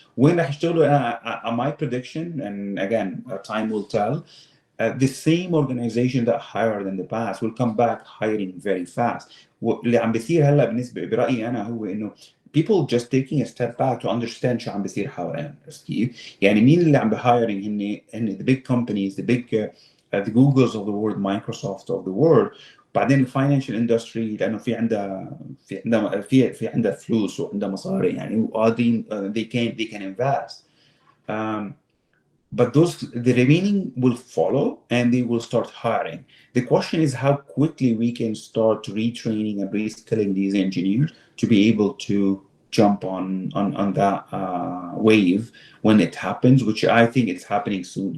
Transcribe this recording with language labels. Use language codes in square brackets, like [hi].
[en] When [ar] رح يشتغلوا [en] my prediction, and again time will tell, the same organization that hired in the past will come back hiring very fast. [ar] واللي عم بيصير هلا بالنسبه برأيي انا هو انه [en] people just taking a step back to understand [ar] شو عم بيصير حوالين. كيف؟ يعني مين اللي عم بهايرنج هن [en] the big companies, the big the Googles of the world, Microsoft of the world. [ar] بعدين الفاينانشال اندستري لانه في عندها فلوس وعندها مصاري يعني وقاعدين [en] they can invest. But the remaining will follow and they will start hiring. The question is how quickly we can start retraining and reskilling these engineers to be able to jump on that wave when it happens, which I think it's happening soon.